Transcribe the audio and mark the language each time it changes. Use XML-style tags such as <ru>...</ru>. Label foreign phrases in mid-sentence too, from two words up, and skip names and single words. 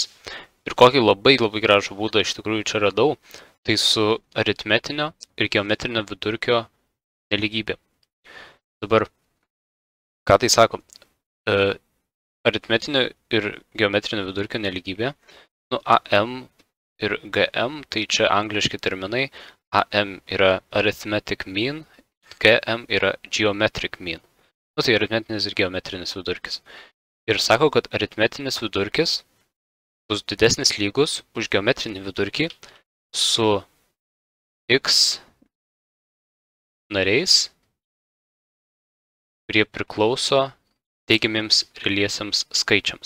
<lt>Ir kokį labai gražų būdą iš tikrųjų čia radau, tai su aritmetinio ir geometrinio vidurkio nelygybė. Dabar, ką tai sako? Aritmetinio ir geometrinio vidurkio nelygybė. AM ir GM, tai čia angliški terminai. AM yra</lt> <en>arithmetic mean,</en> <lt>GM yra</lt> <en>geometric mean.</en> <lt>Tai aritmetinis ir geometrinis vidurkis. Ir sako, kad aritmetinis vidurkis bus didesnis lygus už geometrinį vidurkį su x nariais, kurie priklauso teigiamiems realiesiams skaičiams.</lt>